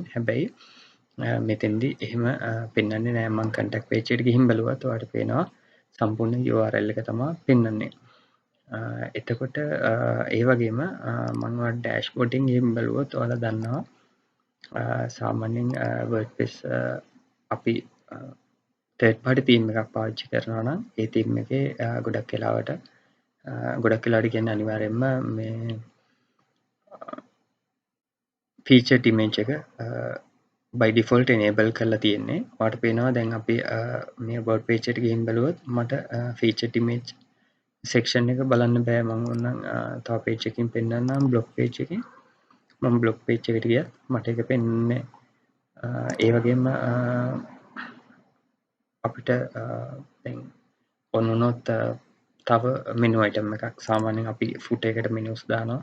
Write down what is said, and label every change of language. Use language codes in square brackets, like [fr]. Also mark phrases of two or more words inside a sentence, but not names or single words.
[si] හැබැයි මෙතෙන්දී එහෙම පෙන්වන්නේ නැහැ. මම [en] contact page [si] එකට ගිහින් බලුවත් ඔයාලට පේනවා සම්පූර්ණ URL එක තමයි පෙන්වන්නේ. එතකොට ඒ වගේම මම ඔයාලට dashboard එකෙන් ගිහින් බලුවොත් ඔයාලා දන්නවා සාමාන්‍යයෙන් WordPress අපි [en] third party theme [si] එකක් පාවිච්චි කරනවා නම් ඒ theme එකේ ගොඩක් වෙලාවට කියන්නේ අනිවාර්යයෙන්ම මේ [en] featured image [si] එක [en] by default enable [si] කරලා තියෙන්නේ. ඔයාලට පේනවා දැන් අපි මේ [en] about page [si] එකට ගිහින් බලුවොත් මට [en] featured image section [si] එක බලන්න බෑ. මම ඕනනම් තව page එකකින් පෙන්නන්නම් [en] blog page [si] එකකින්. මම [en] blog page [si] එකට ගියත් මට ඒක පෙන්වන්නේ. ඒ වගේම අපිට දැන් ඔන්න වුණොත් තව [en] menu item [si] එකක් සාමාන්‍යයෙන් අපි footer එකට menus දානවා.